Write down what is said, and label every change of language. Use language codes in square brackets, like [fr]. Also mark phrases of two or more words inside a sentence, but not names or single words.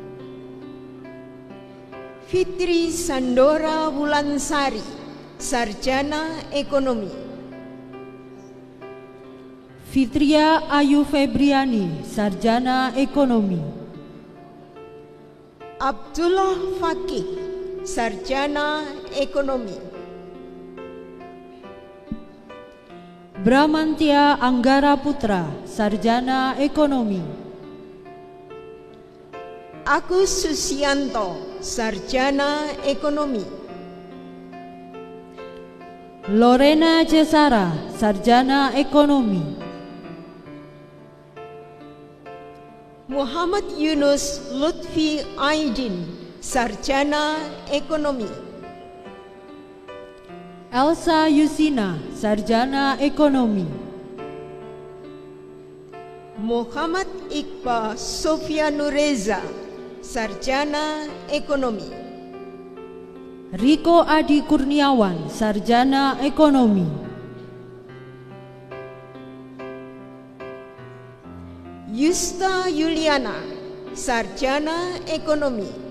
[id] Fitri Sandora Wulansari, Sarjana Ekonomi. Fitria Ayu Febriani, Sarjana Ekonomi. Abdullah Fakih, Sarjana Ekonomi. Bramantia Anggara Putra, Sarjana Ekonomi. Agus Susianto, Sarjana Ekonomi. Lorena Cesara, Sarjana Ekonomi. Muhammad Yunus Lutfi Aidin, Sarjana Ekonomi. Elsa Yusina, Sarjana Ekonomi. Muhammad Iqbal Sofianureza, Sarjana Ekonomi. Riko Adi Kurniawan, Sarjana Ekonomi. Yusta Yuliana, Sarjana Ekonomi.